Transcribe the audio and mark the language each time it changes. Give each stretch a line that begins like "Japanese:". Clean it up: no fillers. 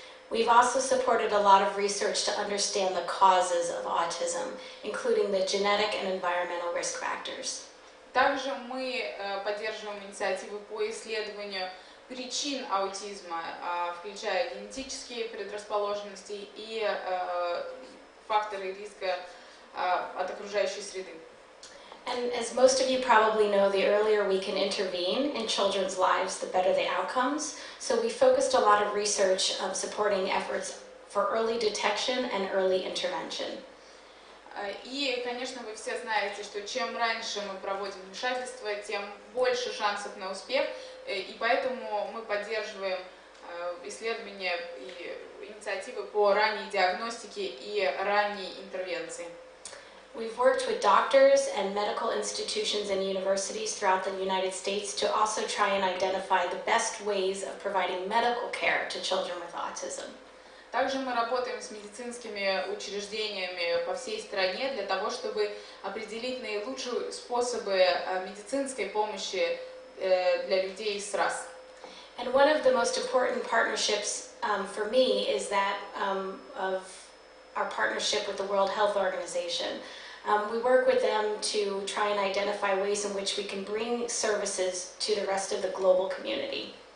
English: We've also supported a lot of research to understand the causes of autism, including the genetic and environmental risk factors.
Russian: Также мы поддерживаем инициативы по исследованию причин аутизма, включая генетические предрасположенности и факторы риска от окружающей среды.
English: And as most of you probably know, the earlier we can intervene in children's lives, the better the outcomes. So we focused a lot of research supporting efforts for early detection and early intervention.
Russian: И, конечно, вы все знаете, что чем раньше мы проводим вмешательство, тем больше шансов на успех, и поэтому мы поддерживаем исследования и инициативы по ранней диагностике и ранней интервенции.
English: We've worked with doctors and medical institutions and universities throughout the United States to also try and identify the best ways of providing medical care to children with autism.
Russian: Также мы работаем с медицинскими учреждениями по всей стране для того, чтобы определить наилучшие способы медицинской помощи для людей с РАС.
English: And one of the most important partnerships for me is that of our partnership with the World Health Organization. We work with them to try and identify ways in which we can bring services to the rest of the global community.